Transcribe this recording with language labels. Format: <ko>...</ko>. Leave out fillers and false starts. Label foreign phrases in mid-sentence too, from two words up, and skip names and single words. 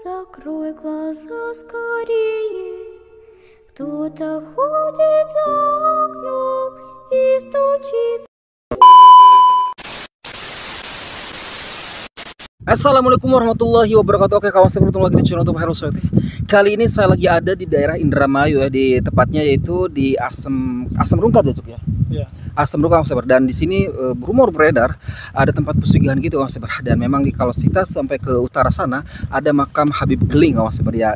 <ru>Открой глаза скорее, кто-то ходит за окном и стучит.</ru> <ar>السلام عليكم ورحمة الله وبركاته.</ar> <id>Oke kawan, saya bertemu lagi di channel YouTube Heroes. Kali ini saya lagi ada di daerah Indramayu ya, di tepatnya yaitu di Asam Rungkat ya Cuk ya. Iya. Asam Rungkat Kawan, dan di sini rumor beredar ada tempat pesugihan gitu Kawan, dan memang kalau kita sampai ke utara sana ada makam Habib Geling Kawan, ya.</id>